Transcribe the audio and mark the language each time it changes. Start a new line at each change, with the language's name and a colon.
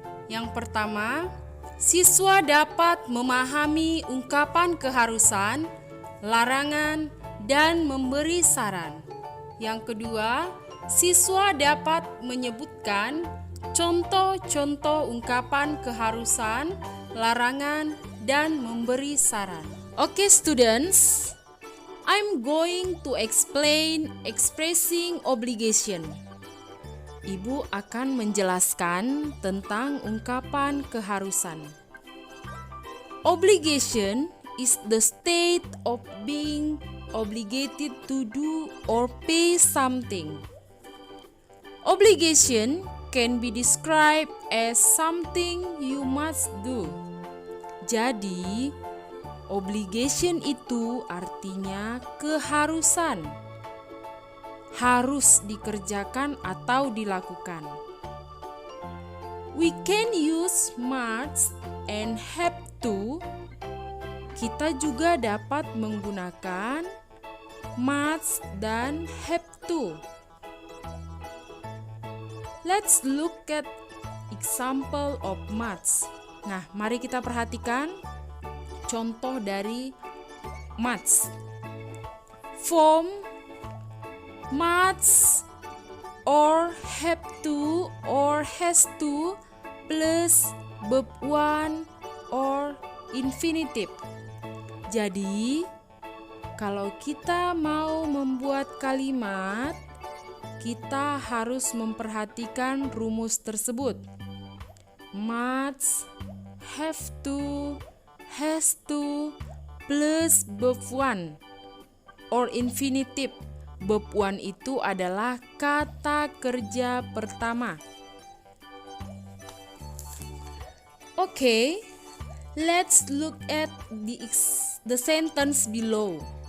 Indonesian: Yang pertama, siswa dapat memahami ungkapan keharusan, larangan, dan memberi saran. Yang kedua, siswa dapat menyebutkan contoh-contoh ungkapan keharusan, larangan, dan memberi saran.
English: Okay, students, I'm going to explain expressing obligation.
Indonesian: Ibu akan menjelaskan tentang ungkapan keharusan.
English: Obligation is the state of being obligated to do or pay something. Obligation can be described as something you must do.
Indonesian: Jadi, obligation itu artinya keharusan, harus dikerjakan atau dilakukan.
English: We can use must and have to.
Indonesian: Kita juga dapat menggunakan must dan have to.
English: Let's look at example of must.
Indonesian: Nah, mari kita perhatikan contoh dari must.
English: Form must or have to or has to plus verb 1 or infinitive.
Indonesian: Jadi, kalau kita mau membuat kalimat, kita harus memperhatikan rumus tersebut.
English: Must, have to, has to, plus verb 1 or infinitive.
Indonesian: Verb 1 itu adalah kata kerja pertama.
English: Okay, let's look at the sentence below.